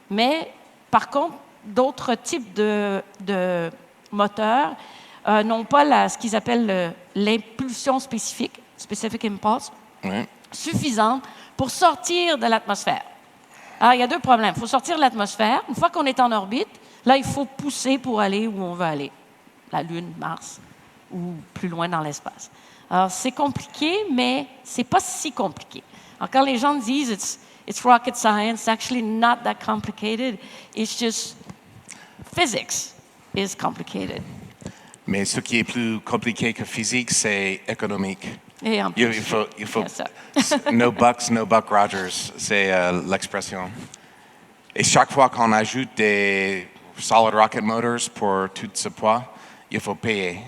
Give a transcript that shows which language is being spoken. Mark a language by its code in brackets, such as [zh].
[fr] Mais, par contre, d'autres types de moteurs n'ont pas ce qu'ils appellent l'impulsion spécifique, specific impulse, suffisante pour sortir de l'atmosphère. Alors, il y a deux problèmes. Il faut sortir de l'atmosphère. Une fois qu'on est en orbite, là, il faut pousser pour aller où on veut aller. La Lune, Mars, ou plus loin dans l'espace. Alors, c'est compliqué, mais c'est pas si compliqué. Alors, quand les gens disent [en] it's rocket science, it's actually not that complicated. It's just physics is complicated. [fr] Mais ce qui est plus compliqué que physique, c'est économique. Et en plus, Il faut no buck Rogers, c'est l'expression. Et chaque fois qu'on ajoute des solid rocket motors pour tout ce poids, il faut payer.